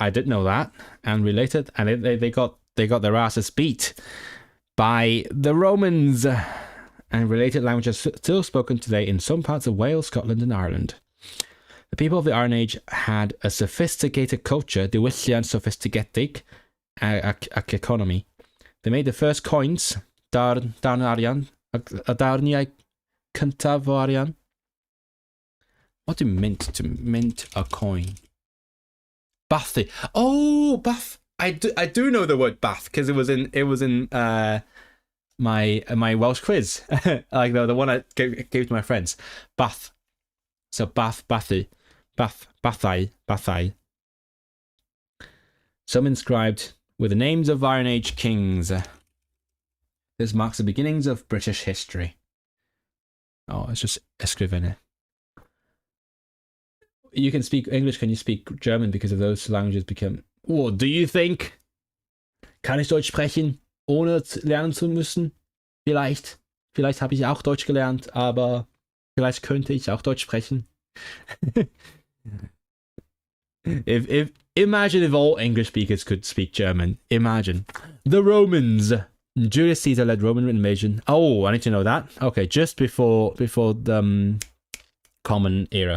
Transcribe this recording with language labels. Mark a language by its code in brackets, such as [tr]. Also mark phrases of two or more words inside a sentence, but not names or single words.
[en] I did know that, and related, and they got their asses beat by the Romans. And related languages still spoken today in some parts of Wales, Scotland, and Ireland. The people of the Iron Age had a sophisticated culture, diwylliant sophisticated economy. They made the first coins, [cy] darn arian, darniau cyntaf o arian. [en] What do you mint to mint a coin? Bathy. Oh, bath. I do know the word bath because it was in my Welsh quiz, like the one I gave to my friends. Bath. So bathai. Some inscribed with the names of Iron Age kings. This marks the beginnings of British history. Oh, it's just escrivene. You can speak English, can you speak German? Because of those languages become... Oh, do you think? [de] Kann ich Deutsch sprechen, ohne lernen zu müssen? Vielleicht habe ich auch Deutsch gelernt, aber vielleicht könnte ich auch Deutsch sprechen. [en] Imagine if all English speakers could speak German. Imagine. The Romans. Julius Caesar led Roman invasion. Oh, I need to know that. Okay, just before the Common Era.